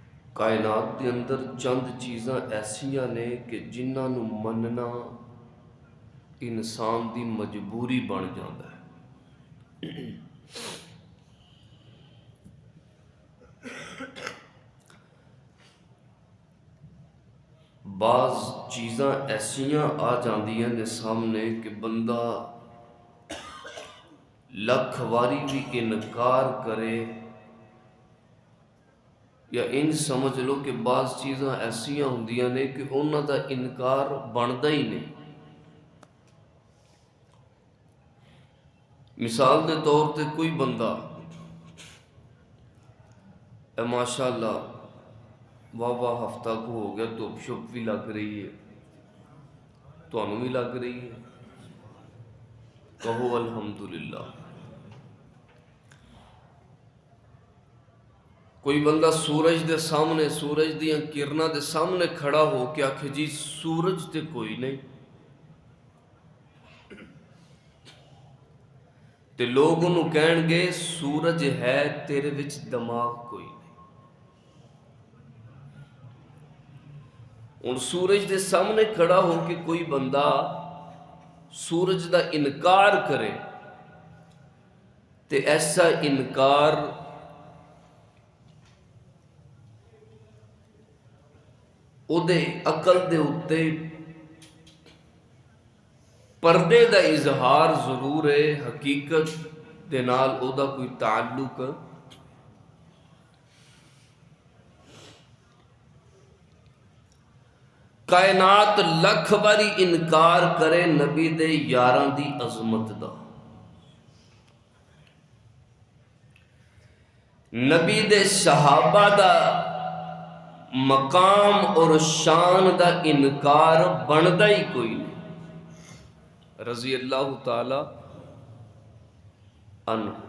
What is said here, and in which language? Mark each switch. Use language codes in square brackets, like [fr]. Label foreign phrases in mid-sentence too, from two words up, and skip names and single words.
[pa] کائنات دے اندر چند چیزاں ایسیاں نے کہ جنہاں نو مننا انسان دی مجبوری بن جاتا ہے۔ بعض چیزاں ایسیاں آ جاندیاں نے سامنے کہ بندہ لکھ واری بھی انکار کرے، یا ان سمجھ لو کہ بعض چیزاں ایسیاں ہوندیاں نے کہ انہاں دا انکار بندا ہی نہیں۔ مثال دے طور تے کوئی بندہ اے ماشاءاللہ واہ واہ ہفتہ کو ہو گیا، [ur] دھوپ شپ بھی لگ رہی ہے، [pa] تانوں بھی لگ رہی ہے، کہو الحمدللہ۔ کوئی بندہ سورج دے سامنے، سورج دیاں کرناں دے سامنے کھڑا ہو کے آکھے جی سورج تے کوئی نہیں، تے لوگ انہوں کہن گے سورج ہے تیرے وچ دماغ کوئی نہیں۔ ان سورج دے سامنے کھڑا ہو کے کوئی بندہ سورج دا انکار کرے تے ایسا انکار او دے عقل دے اتے پردے دا اظہار ضرور ہے، حقیقت دے نال او دا کوئی تعلق کائنات لکھ باری انکار کرے نبی دے یاراں دی عظمت دا، نبی دے صحابہ دا مقام اور شان دا انکار بندا ہی کوئی نہیں، [ar] رضی اللہ تعالی عنہ۔